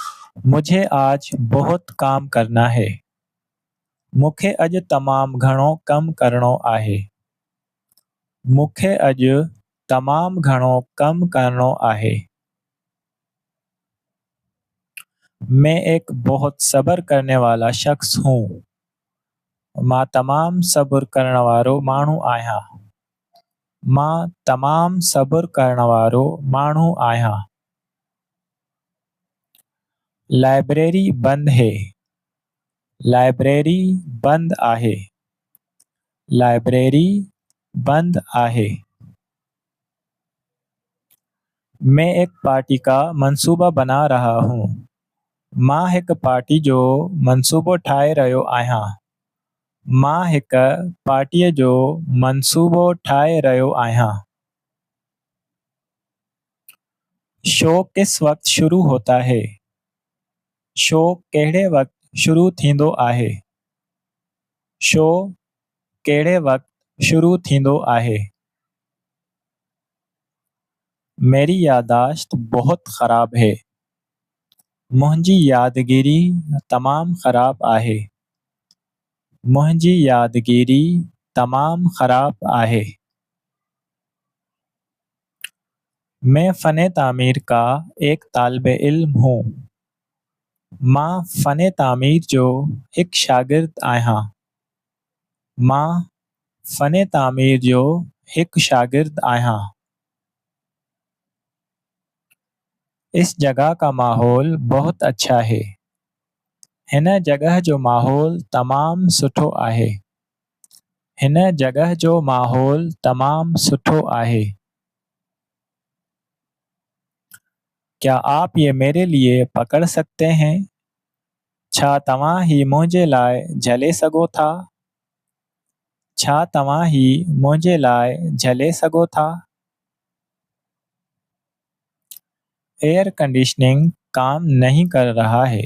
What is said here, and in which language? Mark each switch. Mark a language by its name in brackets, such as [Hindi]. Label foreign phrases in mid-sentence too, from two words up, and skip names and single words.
[Hindi] मुझे आज बहुत काम करना है। [Sindhi] मूंखे अॼु तमामु घणो कमु करणो आहे। मूंखे अॼु तमामु घणो कमु करणो आहे। [Hindi] मैं एक बहुत सब्र करने वाला शख्स हूँ। [Sindhi] मां तमामु सब्र करण वारो माण्हू आहियां। मां तमामु सब्र करण वारो माण्हू आहियां। [Hindi] लाइब्रेरी बंद है। [Sindhi] लाइब्रेरी बंद आहे। लाइब्रेरी बंद आहे। [Hindi] मैं एक पार्टी का मंसूबा बना रहा हूँ। [Sindhi] मां हिक पार्टी जो मंसूबो ठाहे रहियो आहियां। मां हिक पार्टीअ जो मंसूबो ठाहे रहियो आहियां। [Hindi] शो किस वक्त शुरू होता है? [Sindhi] शो कहिड़े वक्त शुरू थींदो आहे? शो कहिड़े वक्त शुरू थींदो आहे? [Hindi] मेरी यादाश्त बहुत ख़राब है। [Sindhi] मुंहिंजी यादगिरी तमामु ख़राब आहे। मुंहिंजी यादगिरी तमामु ख़राब आहे। [Hindi] मैं फ़न तामीर का एक तालिबे इल्म हूँ। [Sindhi] मां फ़न तामीर जो हिकु शागिर्द आहियां। मां फ़न तामीर जो हिकु शागिर्द आहियां। [Hindi] इस जगह का माहौल बहुत अच्छा है। [Sindhi] हिन जगह जो माहौल तमामु सुठो आहे। हिन जगह जो माहौल तमामु सुठो आहे। [Hindi] क्या आप ये मेरे लिए पकड़ सकते हैं? [Sindhi] छा तव्हां ही मुंहिंजे लाइ झले सघो था? छा तव्हां ही मुंहिंजे लाइ झले सघो था? [Hindi] एयर कंडीशनिंग काम नहीं कर रहा है।